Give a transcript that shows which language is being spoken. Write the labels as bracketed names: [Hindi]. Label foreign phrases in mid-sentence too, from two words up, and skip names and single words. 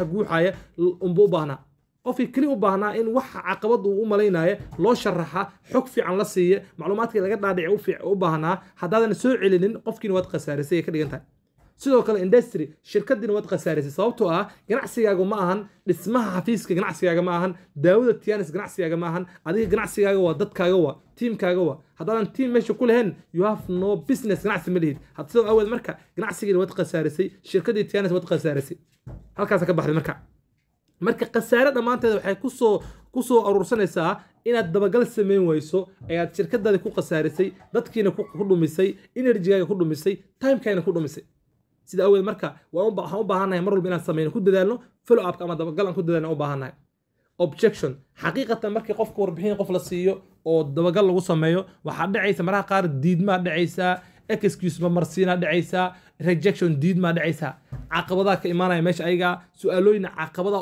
[Somali] guuxaya unbuu u baahnaa qofkii kaliya u baahnaa in wax caqabad uu u malaynayo loo sharaxa xog fiican la siiyo macluumaadkii laga dhaadhicay u baahnaa haddaadan soo celinin qofkiina waad khasaarisay ka dhigan tahay sidoo kale industry shirkadiina waad khasaarisay sababtoo ah ganacsigaaga ma ahan dhismaha xafiiska ganacsigaaga ma ahan daawada Tianis ganacsigaaga ma ahan adiga ganacsigaaga waa dadkaaga waa teamkaaga waa haddaadan team meesha ku lahayn [English] you have no business [Somali] ganacsi ma lihid hadda sidoo awgeed marka ganacsigiina waad khasaarisay shirkadii Tianis waad khasaarisay halkaas ka baxday marka khasaare dhamaanteed waxay ku soo urursanaysaa inaad dabagal sameyn wayso ayaad shirkadaada ku khasaarisay dadkiina ku dhumisay energy-gaaga ku dhumisay time-kaaga ku dhumisay sida awgeed marka waxaan u baahanahay mar walba inaan sameeyno ku dadaalno [English] follow up [Somali] ama dabagal aan ku dadaalno u baahanahay objection xaqiiqatan markii qofka warbixin qof la siiyo oo dabagal lagu sameeyo waxa dhacaysa maraha qaar diidma dhacaysa excuse ma marsiina dhacaysa rejection diidma dhacaysa caqabadaha ka imaanaya meesha ayaga su'aalooyin caqabada